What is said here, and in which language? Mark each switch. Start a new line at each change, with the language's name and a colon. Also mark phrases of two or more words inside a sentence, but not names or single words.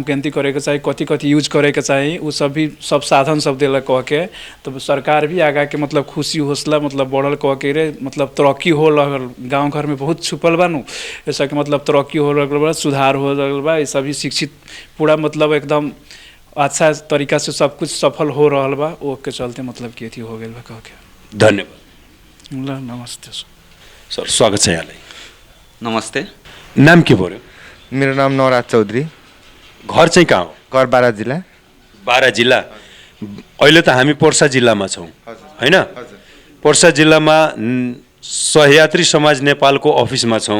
Bhojpuri: केंती करे के चाहिए, कथी कथी यूज करे के चाहिए, वो सब भी सब साधन सब दिलक कह के, तो सरकार भी आगा के मतलब खुशी हौसला मतलब बढ़ल कह के रे मतलब तरक्की हो लगल, गांव घर में बहुत छुपल बानू ऐसा कि मतलब तरक्की हो लगल बा, सुधार हो लगल बा, ये सभी शिक्षित पूरा मतलब एकदम अच्छा तरीका से सब कुछ सफल हो रहा बा, वो के चलते मतलब कि अथी हो गई बा कह के।
Nepali: धन्यवाद। नमस्ते सर, स्वागत छ यहाँलाई। नमस्ते। नाम के बोल्यो? मेरो नाम नवराज चौधरी। घर चाहिँ कहाँ हो? घर बारा जिल्ला। बारा जिल्ला। अहिले त हामी पर्सा जिल्लामा छौँ हैन? पर्सा जिल्लामा सहयात्री समाज नेपालको अफिसमा छौँ।